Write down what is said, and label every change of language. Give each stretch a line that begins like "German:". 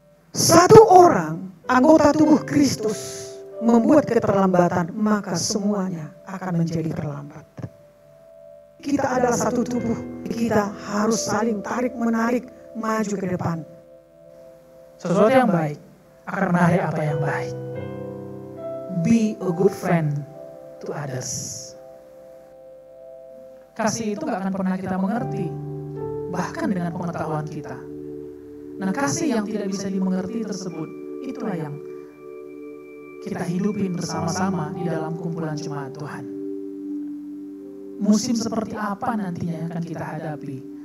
Indonesian: Satu orang anggota tubuh Kristus membuat keterlambatan, maka semuanya akan menjadi terlambat. Kita adalah satu tubuh, kita harus saling tarik-menarik maju ke depan. Sesuatu yang baik akan menarik apa yang baik.
English: Be a good friend to others.
Indonesian: Kasih itu gak akan pernah kita mengerti, bahkan dengan pengetahuan kita. Nah, kasih yang tidak bisa dimengerti tersebut, itulah yang kita hidupin bersama-sama di dalam kumpulan jemaat Tuhan. Musim seperti apa nantinya yang akan kita hadapi?